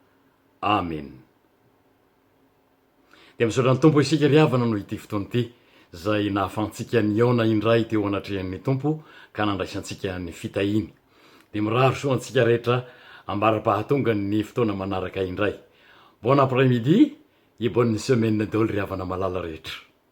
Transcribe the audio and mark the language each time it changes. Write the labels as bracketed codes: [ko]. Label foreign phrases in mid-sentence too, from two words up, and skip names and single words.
[mg] Amen. Dia misaotra ny tompo isika ry havana noho ity fotoana ity zay nahafahantsika niaona indray teo anatrehan'ny tompo ka nandraisantsika ny fitahiny. Dia miraro soa antsika rehetra ambara-pahatonga ny fotoana manaraka indray. [fr] Bon après-midi et bonne semaine [mg] daholo ry havana malala rehetra.